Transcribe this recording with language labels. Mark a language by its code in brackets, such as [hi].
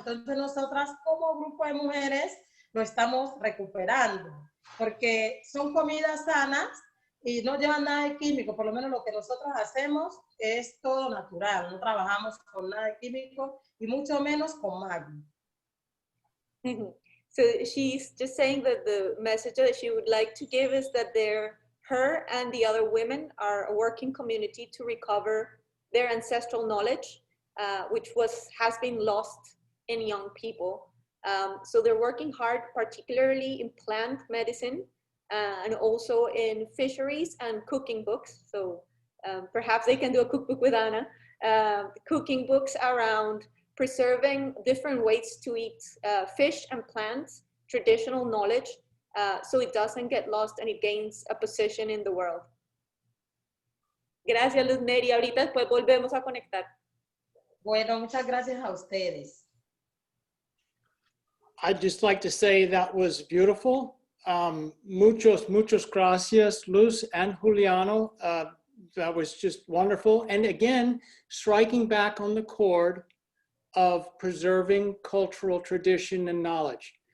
[es] Entonces nosotras como grupo de mujeres lo estamos recuperando, porque son comidas sanas y no llevan nada de químico. Por lo menos lo que nosotros hacemos es todo natural. No trabajamos con nada de químico y mucho menos con magui. [en] So she's just saying that the message that she would like to give is that her and the other women are a working community to recover their ancestral knowledge, which has been lost in young people. So they're working hard, particularly in plant medicine and also in fisheries and cooking books. So perhaps they can do a cookbook with Anna. Cooking books around preserving different ways to eat fish and plants, traditional knowledge, so it doesn't get lost and it gains a position in the world. [es] Gracias, Luz Neri. Ahorita después volvemos a conectar. Bueno, muchas gracias a ustedes. [en] I'd just like to say that was beautiful. [es] Muchas gracias, [en] Luz and Juliano. That was just wonderful. And again, striking back on the chord of preserving cultural tradition and knowledge.